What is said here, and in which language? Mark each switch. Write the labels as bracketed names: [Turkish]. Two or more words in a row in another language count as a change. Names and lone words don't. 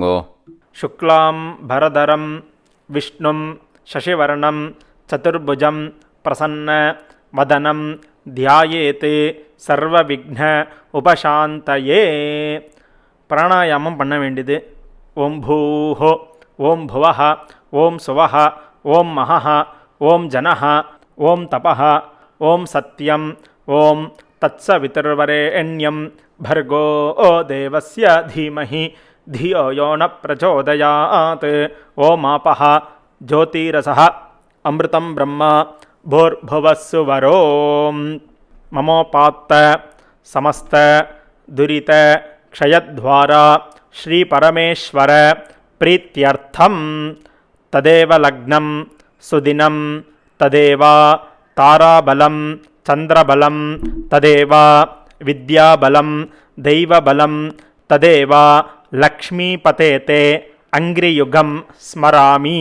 [Sanskrit] शुक्लाम् बरधरं विष्णुं शशिवर्णं चतुर्भुजं प्रसन्न वदनं ध्यायेत् सर्वविघ्न उपशान्तये. [Tamil] பிராணாயாமம் பண்ண வேண்டியது. [Sanskrit] ॐ भूः ॐ भुवः ॐ सुवः ॐ महः ॐ जनः ॐ तपः ॐ सत्यं ॐ तत्सवितुर्वरेण्यं भर्गो देवस्य धीमहि धियो यो न प्रचोदयात्. ओमापः ज्योतिरसः अमृतं ब्रह्म भूर्भुवस्सुवरो. ममोपात्त समस्त दुरित क्षयद्वारा श्रीपरमेश्वर प्रीत्यर्थं तदेव लग्नं सुदिनं तदेव ताराबलं चन्द्रबलं तदेव विद्याबलं दैवबलं तदेव लक्ष्मीपतेते अंग्रियुगं स्मरामि.